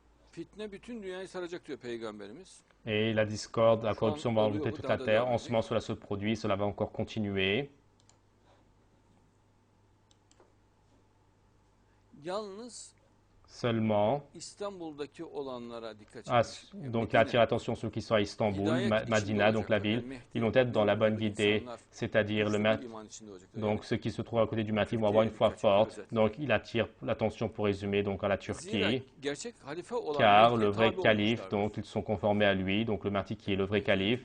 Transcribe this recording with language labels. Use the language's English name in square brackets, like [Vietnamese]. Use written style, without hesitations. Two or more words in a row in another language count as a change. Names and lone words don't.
[Turkish] Fitne bütün dünyayı saracak diyor Peygamberimiz. [French] Et la discorde, la [Turkish] Şu an [French] corruption va [Turkish] oluyor [French] envoûter [Turkish] bu, [French] toute [Turkish] daha [French] la [Turkish] da [French] terre. [Turkish] devam [French] En ce [Turkish] edecek. [French] moment, cela se produit, cela va encore continuer. [Turkish] Yalnız [French] Seulement, [Turkish] İstanbul'daki olanlara dikkat [French] ah, [Turkish] çekmiş. [French] donc attire l'attention ceux qui sont à Istanbul, Madina, donc la ville, ils vont être dans la bonne guidée, c'est-à-dire donc ceux qui se trouvent à côté du Mahdi vont avoir une foi forte. Donc il attire l'attention pour résumer donc à la Turquie, car le vrai calife, donc ils sont conformés à lui, donc le Mahdi qui est le vrai calife.